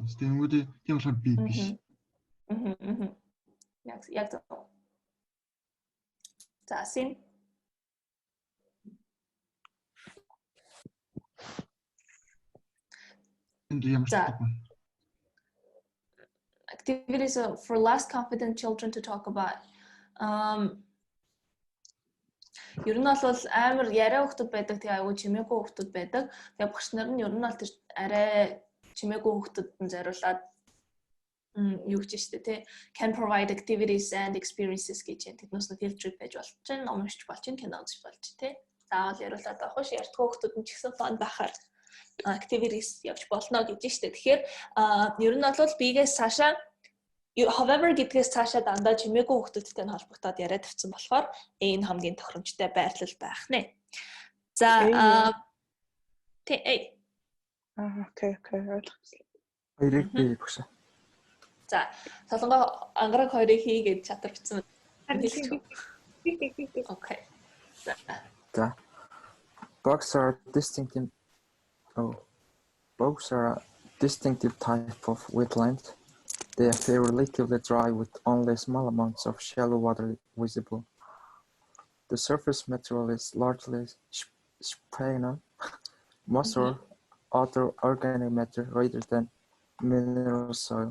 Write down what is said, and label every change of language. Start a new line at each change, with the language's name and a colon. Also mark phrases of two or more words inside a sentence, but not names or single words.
Mongolian: Тэгэнгүүт тийм болохоор би биш. Яг зөв.
English: За син activities for less confident children to talk about.
Mongolian: Ер нь бол амар яриа хүүхдүүд байдаг, тэгээ аюу чимээгүй хүүхдүүд байдаг. Тэгээ багш нар нь ер нь бол тэр арай чимээгүй хүүхдүүдэд зориулаад юу гэж штэ тий
English: can provide activities and experiences
Mongolian: гэж тэднээс нь
English: field trip
Mongolian: байж болж чинь, ном уншиж болж чинь, кино үзэж болж тий. Заавал яриулаад авах ш ярьдгүй хүүхдүүд нь ч гэсэн fun байхаар activities явж болно гэж штэ. Тэгэхээр ер нь бол бигээс цаашаа however гэдгээс цаашаа дандаа чимээгүй хүүхдүүдтэй нь холбогдоод яриад тавьсан болохоор энэ хамгийн тохиромжтой байрлал байх нэ. За окей ойлгосон. Хоёрыг би багш. За солонгоо ангараг хоёрыг хийгээд чатар бичсэн. Окей. За.
English: Bugs are distinctive type of wetland. They appear relatively dry with only small amounts of shallow water visible. The surface material is largely sphagnum, moss or other organic matter rather than mineral soil.